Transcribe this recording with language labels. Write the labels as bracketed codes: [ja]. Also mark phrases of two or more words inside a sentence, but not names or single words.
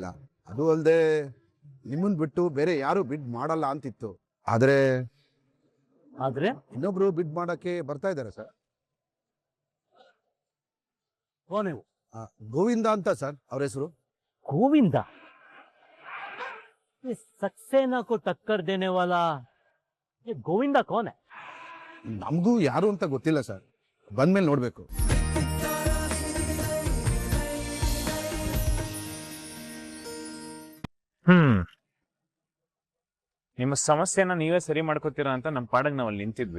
[kn] ಅದು ಅಲ್ಲದೆ ನಿಮ್ಮನ್ ಬಿಟ್ಟು ಬೇರೆ ಯಾರು ಬಿಡ್ ಮಾಡಲ್ಲ ಅಂತಿತ್ತು. ಆದ್ರೆ ಇನ್ನೊಬ್ರು ಬಿಡ್ ಮಾಡಕ್ಕೆ ಬರ್ತಾ ಇದ್ದಾರೆ ಸರ್. ನೀವು ಗೋವಿಂದ ಅಂತ ಸರ್ ಅವ್ರ ಹೆಸರು. [hi] ಗೋವಿಂದ सक्सेना को टक्कर देने वाला ये ಗೋವಿಂದ कौन है? [kn] ನಮಗೂ ಯಾರು ಅಂತ ಗೊತ್ತಿಲ್ಲ ಸರ್, ಬಂದ್ಮೇಲೆ ನೋಡ್ಬೇಕು. ನಿಮ್ಮ ಸಮಸ್ಯೆನ ನೀವೇ ಸರಿ ಮಾಡ್ಕೋತೀರಾ ಅಂತ ನಮ್ಮ ಪಾಡಗ್ ನಾವು ಅಲ್ಲಿ ನಿಂತಿದ್ವಿ.